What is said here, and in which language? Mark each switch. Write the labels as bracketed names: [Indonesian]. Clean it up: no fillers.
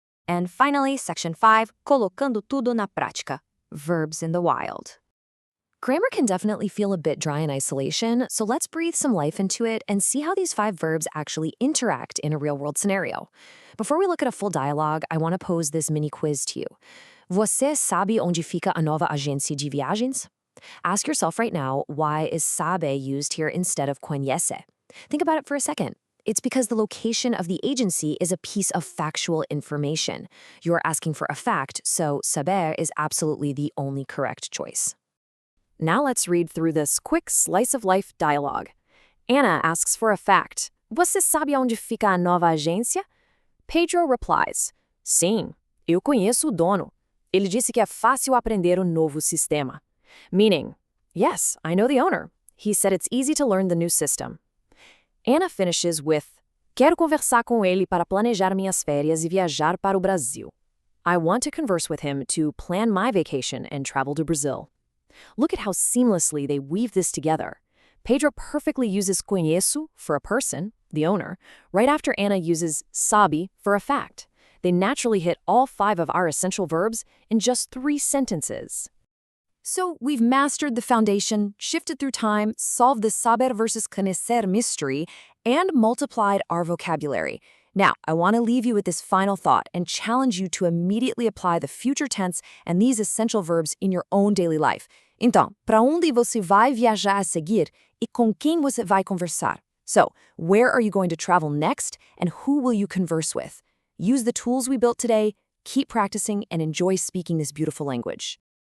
[English] And finally, Section 5, [Portuguese] colocando tudo na prática, [English] verbs in the wild. Grammar can definitely feel a bit dry in isolation, so let's breathe some life into it and see how these 5 verbs actually interact in a real-world scenario. Before we look at a full dialogue, I want to pose this mini quiz to you. [Portuguese] Você sabe onde fica a nova agência de viagens? [English] Ask yourself right now, why is sabe used here instead of conhecer? Think about it for a second. It's because the location of the agency is a piece of factual information. You're asking for a fact, so saber is absolutely the only correct choice. Now let's read through this quick slice-of-life dialogue. Anna asks for a fact. [Portuguese] Você sabe onde fica a nova agência? [English] Pedro replies, [Portuguese] Sim, eu conheço o dono. Ele disse que é fácil aprender o novo sistema. [English] Meaning, yes, I know the owner. He said it's easy to learn the new system. Anna finishes with, [Portuguese] Quero conversar com ele para planejar minhas férias e viajar para o Brasil. [English] I want to converse with him to plan my vacation and travel to Brazil. Look at how seamlessly they weave this together. Pedro perfectly uses conheço for a person, the owner, right after Anna uses sabe for a fact. They naturally hit all 5 of our essential verbs in just 3 sentences. So we've mastered the foundation, shifted through time, solved the saber versus conhecer mystery, and multiplied our vocabulary. Now, I want to leave you with this final thought and challenge you to immediately apply the future tense and these essential verbs in your own daily life. [Portuguese] Então, para onde você vai viajar a seguir e com quem você vai conversar? [English] So, where are you going to travel next and who will you converse with? Use the tools we built today, keep practicing, and enjoy speaking this beautiful language.